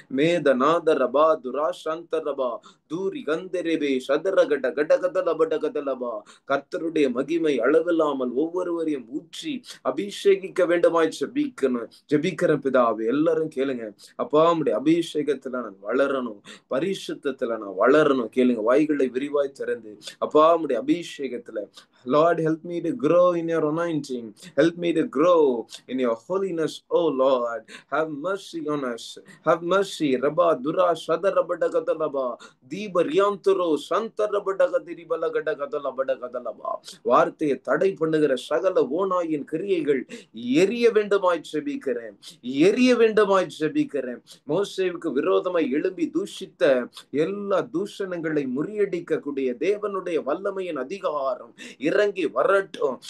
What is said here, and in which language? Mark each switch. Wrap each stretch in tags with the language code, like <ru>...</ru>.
<ta>மேதநாத ரபா துராசாந்த ரபா தூரி கந்தரேபே சதரகட கடகதலபடகதலபா. கர்த்தருடைய மகிமை அளவில்லாமல் ஒவ்வொருவரையும் ஊற்றி அபிஷேகிக்க வேண்டுமாய் ஜெபிக்கிற பிதாவே. எல்லாரும் கேளுங்க. அப்பா உம்முடைய அபிஷேகத்துல நான் வளரணும், பரிசுத்தத்துல நான் வளரணும். கேளுங்க, வாய்களை விரிவாய் திறந்து. அப்பா உம்முடைய அபிஷேகத்துல,</ta> <en>Lord, help me to grow in your anointing. Help me to grow in your holiness, oh Lord. Have mercy on us. Have mercy. Rabba dura shadarabadagadalaba தீப ரியாந்தரோ சந்தரபடகதிரிபலகடகதலபடகதலபா.</en> <ta>வார்த்தையை தடை பண்ணுகிற சகல ஓநாயின் கிரியைகள் எரிய வேண்டுமாய் ஜெபிக்கிறேன். எரிய வேண்டுமாய் ஜெபிக்கிறேன். மோசேவுக்கு விரோதமாய் எழும்பி தூஷித்த எல்லா தூஷணங்களை முறியடிக்கக்கூடிய தேவனுடைய வல்லமையின் அதிகாரம் இறங்கி வரட்டும்.</ta>